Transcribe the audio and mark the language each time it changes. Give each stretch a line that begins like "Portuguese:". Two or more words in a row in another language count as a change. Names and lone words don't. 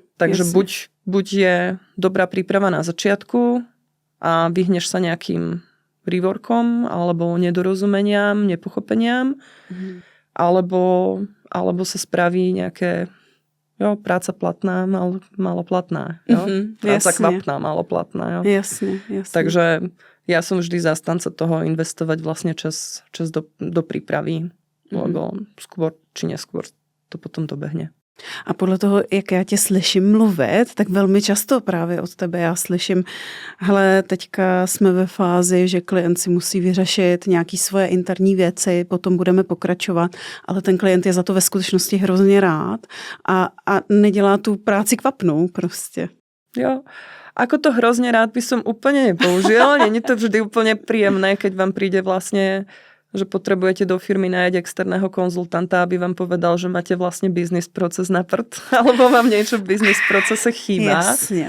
Slovak: Takže buď je dobrá príprava na začiatku a vyhneš sa nejakým reworkom alebo nedorozumeniam, nepochopeniam, alebo sa spraví nejaké práca platná, maloplatná. Práca kvapná, maloplatná. Jasne. Takže ja som vždy zastanca toho investovať vlastne čas do prípravy, lebo skôr či neskôr to potom dobehne.
Czech: A podle toho, jak já tě slyším mluvit, tak velmi často právě od tebe já slyším, hele, teďka jsme ve fázi, že klient si musí vyřešit nějaké svoje interní věci, potom budeme pokračovat, ale ten klient je za to ve skutečnosti hrozně rád a nedělá tu práci kvapnou prostě.
Slovak: Jo, ako to hrozne rád by som úplne nepoužil. Není to vždy úplne príjemné, keď vám príde vlastne že potrebujete do firmy nájsť externého konzultanta, aby vám povedal, že máte vlastne biznis proces na prd, alebo vám niečo v biznis procese chýba. Jasne.